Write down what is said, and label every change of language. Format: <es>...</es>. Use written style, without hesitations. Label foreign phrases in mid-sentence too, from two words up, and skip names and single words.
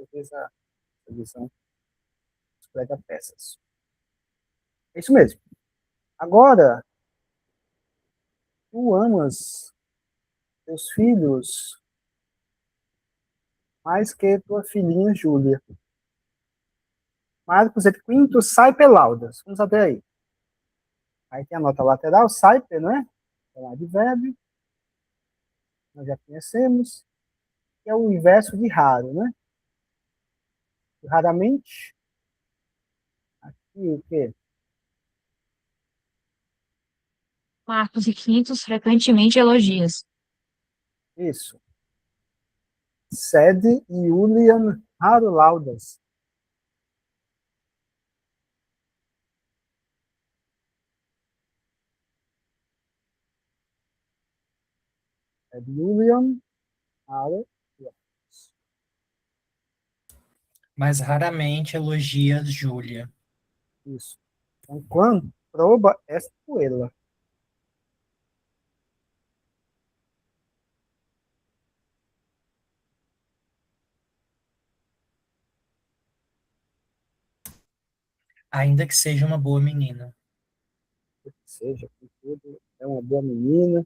<pt>Sei que às vezes a edição escreve peças. É isso mesmo. Agora, tu amas teus filhos mais que tua filhinha Júlia.</pt> <la>Marcos et quintus saepe laudas.</la> <pt>Vamos até aí. Aí tem a nota lateral, saepe, não é? É um advérbio. Nós já conhecemos. Que é o inverso de raro, né? Raramente. Aqui o quê? Marcos e Quintos frequentemente elogias. Isso.</pt> <la>Sede Iulian raro laudas. Sede Iulian raro laudas.</la> <pt>Mas raramente elogias Júlia. Isso. Então,</pt> <la>quando proba est puella.</la> <pt>Ainda que seja uma boa menina. Seja, com tudo, é uma boa menina.</pt>